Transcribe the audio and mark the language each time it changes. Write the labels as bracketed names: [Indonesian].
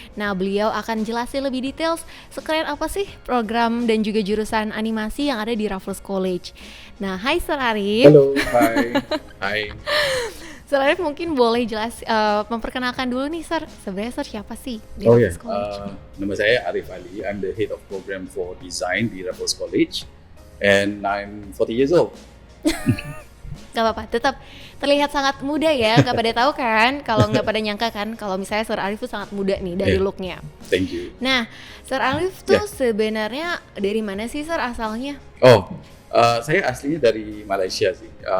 [Indonesian] Nah, beliau akan jelasin lebih detail sekeren apa sih program dan juga jurusan animasi yang ada di Raffles College. Nah, hai Sir Arif. Halo, hai. Hai. Sir Arif mungkin boleh memperkenalkan dulu nih Sir. Sebenarnya Sir siapa sih di Oh ya, Raffles College? nama saya Arif Ali. [English] I'm the head of program for design di Raffles College, and I'm 40 years old. [Indonesian] Gak apa-apa, tetap terlihat sangat muda ya. Gak pada tahu kan, kalau nggak pada nyangka kan, kalau misalnya Sir Arif tuh sangat muda nih dari looknya. [English] Thank you. [Indonesian] Nah, Sir Arif tuh sebenarnya dari mana sih Sir asalnya? Saya aslinya dari Malaysia sih.